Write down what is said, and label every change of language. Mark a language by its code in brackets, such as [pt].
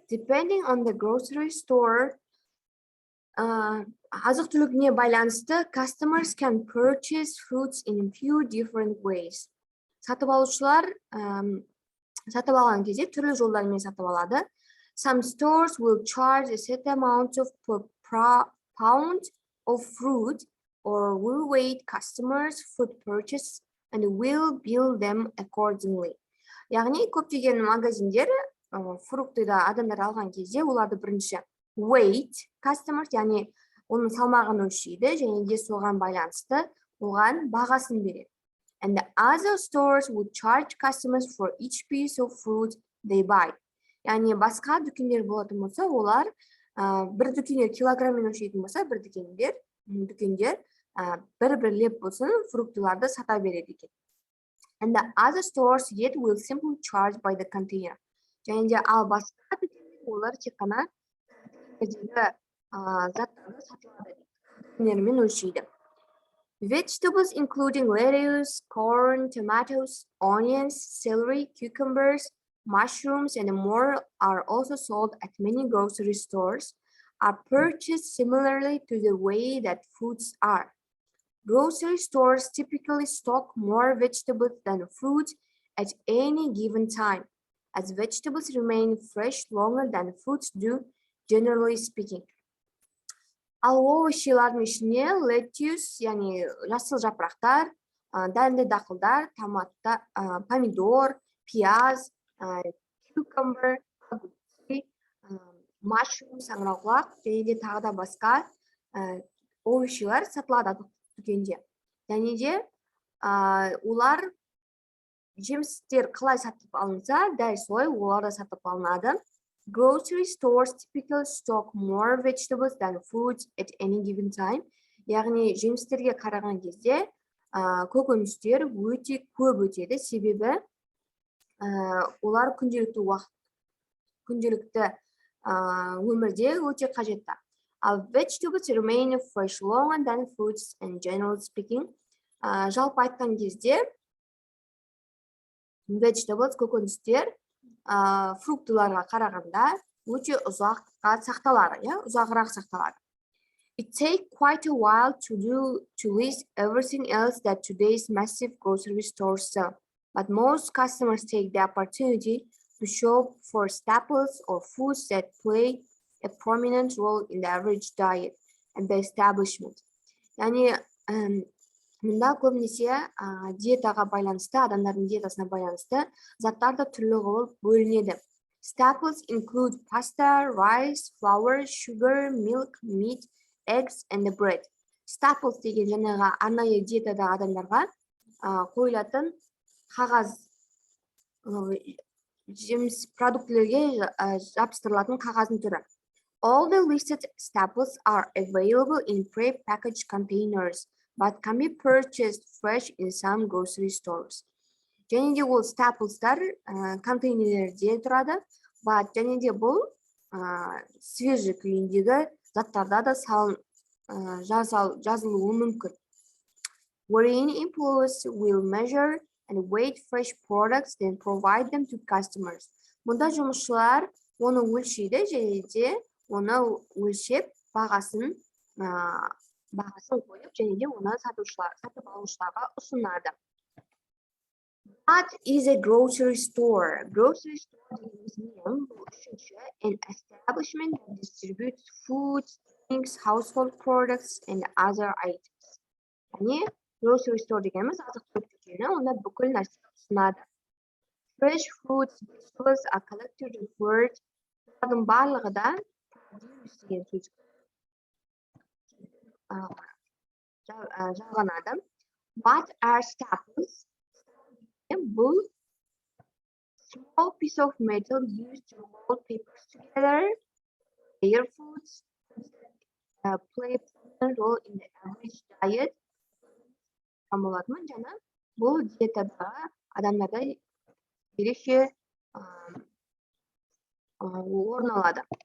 [en] Depending on the grocery store, [kk] азық-түлігіне байланысты [en] customers can purchase fruits in a few different ways. [kk] Сатып алушылар сатып алған кезде түрлі жолдармен сатып алады. [en] Some stores will charge a set amount of per pound of fruit or will wait customers' food purchase and will bill them accordingly. [kk] Яғни көптеген магазиндер фруктыда адамдар алған кезде оларды бірінші [en] weight customers, [kk] яғни оның салмағын өлшейді және де соған байланысты оған бағасын береді. [en] and the other stores would charge customers for each piece of fruit they buy. [kk] Yani басқа дүкендер болатын болса, олар бір дүкендер килограммен өлшейтін болса, бір дүкендер бір-бірлеп болсын фруктыларды сата береді екен. [en] And the other stores yet will simply charge by the container. [kk] Және де ал басқа дүкендер олар тек қана заттарды сатылады, контейнермен өлшейді. [en] Vegetables including lettuce, corn, tomatoes, onions, celery, cucumbers, mushrooms, and more are also sold at many grocery stores, are purchased similarly to the way that fruits are. Grocery stores typically stock more vegetables than fruit at any given time, as vegetables remain fresh longer than fruits do, generally speaking. [kk] Ал овощилардың ішіне lettuce, яғни жасыл жапырақтар, дәнді дақылдар, помидор, пияз, cucumber, mushroom, саңырауқұлақ, және де тағы да басқа овощилар сатылады дүкенде. Және де олар жемістер қалай сатып алынса, дәл солай олар да сатып алынады. [en] Grocery stores typically stock more vegetables than fruits at any given time. [kk] Яғни жемістерге қараған кезде көкөністер өте көп өтеді, себебі олар күнделікті өмірде өте қажетті. [en] Vegetables remain fresh longer than fruits and generally speaking. [kk] Жалпы айтқан кезде vegetables, көкөністер фруктыларға қарағанда өте ұзаққа сақталады, ұзағырақ сақталады. [en] It takes quite a while to list everything else that today's massive grocery stores sell, but most customers take the opportunity to shop for staples or foods that play a prominent role in the average diet at the establishment. [kk] Яғни мұнда көбінесе диетаға байланысты, адамдардың диетасына байланысты заттар да түрлі қылып бөлінеді. [en] Staples include pasta, rice, flour, sugar, milk, meat, eggs and bread. [kk] Staples деген жаңағы арнайы диетадағы адамдарға қойылатын қағаз, жеміс продуктілерге жабыстырылатын қағаздың түрі. [en] All the listed staples are available in pre-packaged containers, but can be purchased fresh in some grocery stores. [kk] Және де ол staples'тар контейнерлерде тұрады, және де бұл свежий күйіндегі заттарда да жазылуы мүмкін. [en] Wherein employees will measure and weight fresh products, then provide them to customers. [kk] Мұнда жұмысшылар оны өлшейді, және де оны өлшеп бағасын қойып, және де оны сатып алушыларға ұсынады. [en] What is a grocery store? Grocery store [kk] дегеніміз бұл үшінші [en] an establishment that distributes food, drinks, household products and other items. [kk] Яғни grocery store дегеніміз азық-түлік дүкені, онда бүкіл нәрсе ұсынады. [en] Fresh fruits, vegetables are collectively referred. [kk] Олардың барлығы да produce деген сөз жалғанады. [en] What are staples? [kk] Бұл [en] small piece of metal used to roll papers together. Their foods play a prominent role in the average diet. [kk] Жаңа бұл диетадағы адамдарда ерекше орын алады.